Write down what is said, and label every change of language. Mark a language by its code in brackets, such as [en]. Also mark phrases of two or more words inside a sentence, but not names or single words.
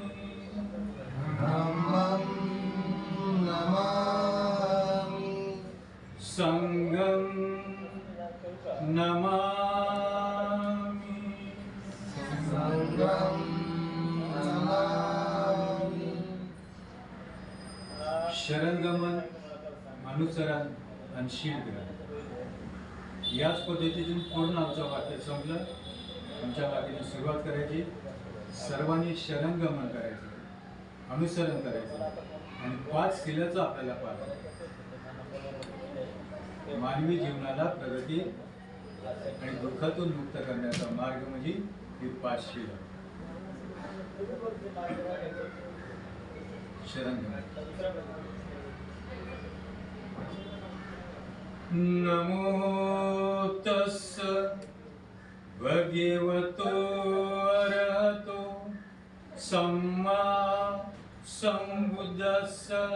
[pi] धम्मं नमामि, संघं नमामि, संघं नमामि. [mr] शरणगमन, अनुसरण आणि शीलग्रहण याच पद्धतीतून पूर्ण आमचं वाक्य संपलं. आमच्या वाक्याची सुरुवात करायची, सर्वांनी शरणगमन करायचं, अनुसरण करायचं आणि 5 शीलाचं आपल्याला पालन. मानवी जीवनाला प्रगती आणि दुःखातून मुक्त करण्याचा मार्ग म्हणजे ही 5 शील. शरणगमन. [pi] नमो तस्स भगवतो अरहतो सम्मा संबुद्धस्स.